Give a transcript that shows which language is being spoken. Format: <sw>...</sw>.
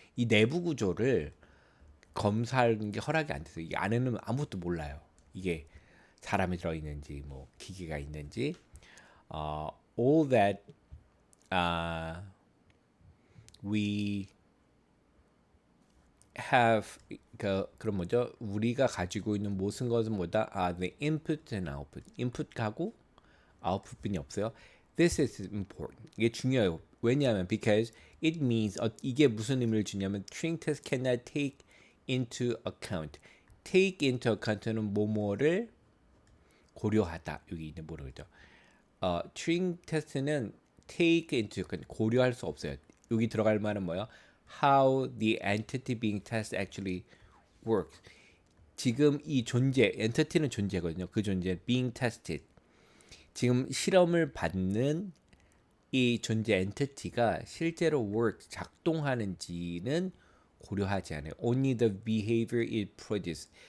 <ko>이 내부 구조를 검사하는 게 허락이 안 돼서 이 안에는 아무것도 몰라요. 이게 사람이 들어있는지 뭐 기계가 있는지.</ko> <en>All that we have 그런 뭐죠?</en> <ko>우리가 가지고 있는 모든 것은 뭐다?</ko> <en>The input and output.</en> <ko>input하고 output뿐이 없어요.</ko> <en>This is important.</en> <ko>이게 중요해요. 왜냐하면</ko> <en>because it means</en> <ko>이게 무슨 의미를 주냐면</ko> <en>Turing test cannot take into account.</en> <ko>take into account는 뭐뭐를 고려하다. 여기 있는 모르죠. Turing 테스트는</ko> <en>take into account</en> <ko>고려할 수 없어요. 여기 들어갈 말은 뭐예요?</ko> <en>How the entity being tested actually works.</en> <ko>지금 이 존재, entity는 존재거든요. 그 존재, being tested. 지금 실험을 받는 이 존재 entity가 실제로 work, 작동하는지는 고려하지 않아요.</ko> <en>Only the behavior it produces.</en>